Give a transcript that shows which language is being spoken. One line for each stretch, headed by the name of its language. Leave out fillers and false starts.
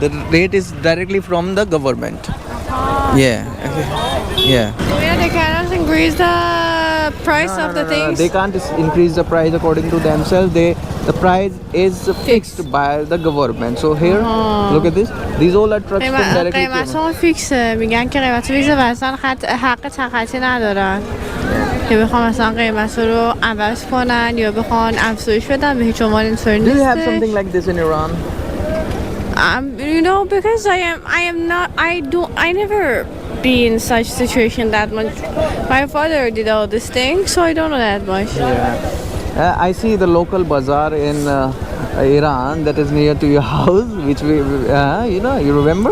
English: The rate is directly from the government. Yeah. Okay. Yeah. Yeah, they cannot increase the price of the things. They can't increase the price according to themselves. The price is fixed by the government. So here, look at this. These all are trucks from directly.
Persian: قیمت‌ها فیکسه. میگن که قیمت فیکسه و اصلا حق تخطی ندارن. که بخوام مثلا قیمت رو عوض کنن یا بخوان افزایش بدن به هیچ عنوان اینطوری نیست.
English: Do you have something like this in Iran? You know, because I never be in such situation that much. My father did all these things, so I don't know that much. Yeah. I see the local bazaar in Iran that is near to your house, which we, you remember?